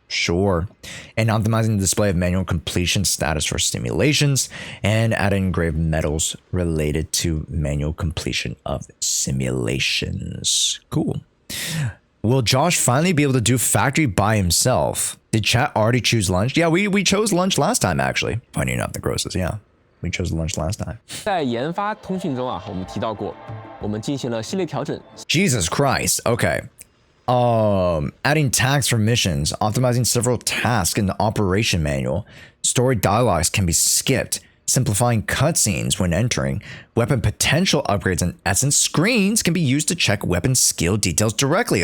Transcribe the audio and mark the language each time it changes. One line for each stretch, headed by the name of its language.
English: Sure. And optimizing the display of manual completion status for simulations, and adding engraved medals related to manual completion of simulations. Cool. Will Josh finally be able to do factory by himself? Did chat already choose lunch? Yeah, we chose lunch last time, actually. Funny enough, the grosses, yeah. We chose lunch last time.
Chinese: 在研发通讯中啊，我们提到过，我们进行了系列调整。
English: Jesus Christ. Okay. Adding tags for missions, optimizing several tasks in the operation manual. Story dialogues can be skipped, simplifying cutscenes when entering. Weapon potential upgrades and essence screens can be used to check weapon skill details directly.